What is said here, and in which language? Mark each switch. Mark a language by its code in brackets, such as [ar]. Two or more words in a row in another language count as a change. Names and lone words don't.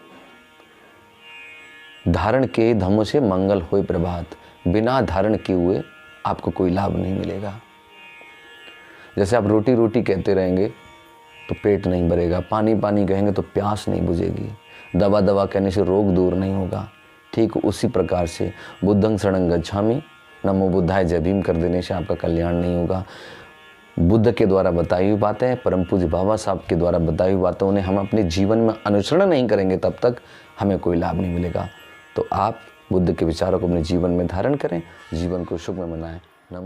[hi] धारण के धम्म से मंगल होए प्रभात। बिना धारण किए हुए आपको कोई लाभ नहीं मिलेगा। जैसे आप रोटी रोटी कहते रहेंगे तो पेट नहीं भरेगा, पानी पानी कहेंगे तो प्यास नहीं बुझेगी, दवा दवा कहने से रोग दूर नहीं होगा। ठीक उसी प्रकार से [pi] बुद्धं शरणं गच्छामि, नमो बुद्धाय, [hi] जय भीम कर देने से आपका कल्याण नहीं होगा। बुद्ध के द्वारा बताई हुई बातें, परम पूज्य बाबा साहब के द्वारा बताई हुई बातें, उन्हें हम अपने जीवन में अनुसरण नहीं करेंगे तब तक हमें कोई लाभ नहीं मिलेगा। तो आप बुद्ध के विचारों को अपने जीवन में धारण करें, जीवन को सुख में मनाएं।